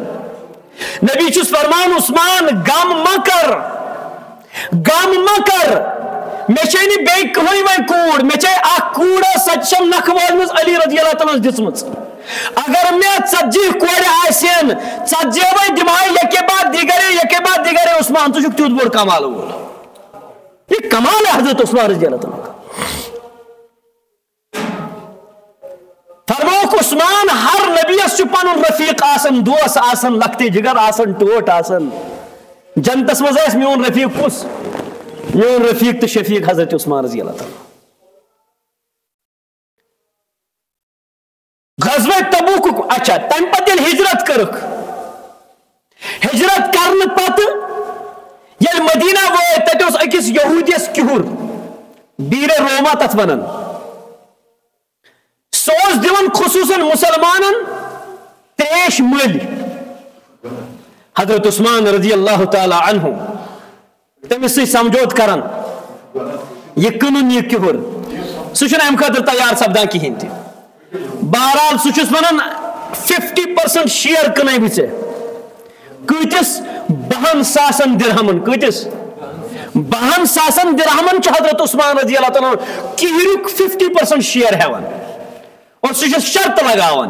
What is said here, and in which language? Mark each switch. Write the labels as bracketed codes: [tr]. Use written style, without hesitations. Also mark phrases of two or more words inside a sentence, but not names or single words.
[ks] نبی چھُس فرمان عثمان غم مہ کر مےٚ چھے نہٕ بیٚیہِ کٕہٕنۍ وۄنۍ کوٗر مےٚ چھے اکھ کوٗر ٲس سۄ تہِ چھم نکھٕ وٲلمٕژ علی [ar] رضی اللہ تعالیٰ [ks] ہس دِژمٕژ. اگر مےٚ 40 کورِ آسن 40 وۄنۍ دِمہٕ [fa] یکے بعد دیگرے [ks] عثمان ژٕ چھُکھ تیُتھ بوٚڑ کمال وول. [ur] یہ کمال ہے حضرت عثمان [ar] رضی اللہ تعالیٰ [ur] کا. [ks] فرموک عثمان ہر نبیس چھُ پنُن رفیق آسان دوس آسان لۄکٹہِ جگر آسان ٹوٹھ آسان. جنتس منٛز آسہِ میون رفیق کُس؟ میون رفیق تہٕ شفیق حضرت عثمان [ar] رضی اللہ تعالیٰ. [ks] غزوہ تبوک اچھا تمہِ پتہٕ ییٚلہِ ہجرت کٔرٕکھ ہجرت کرنہٕ پتہٕ ییٚلہِ مدینہ وٲتۍ تتہِ اوس أکِس یہوٗدیس کِہُر بیٖرے روما تتھ ونان سُہ اوس دِوان خصوٗصن مُسلمانن تریش مٔلۍ. حضرت عثمان [ar] رضی اللہ تعالیٰ عنہ [ks] تٔمِس سۭتۍ سمجھوت کران یہِ کٕنُن یہِ کِہُر سُہ چھُنہٕ امہِ خٲطرٕ تیار سپدان کِہینۍ تہِ. بہرحال سُہ چھُس ونان 50% شیر کٕنے بہٕ ژےٚ. کۭتِس؟ 10,000 درہمن. کۭتِس؟ 20,000 درہمن حضرت عثمان [ar] رضی اللہ تعالیٰ [ks] کہرک 50% شیئر ہیوان اور سہ شرط لگاون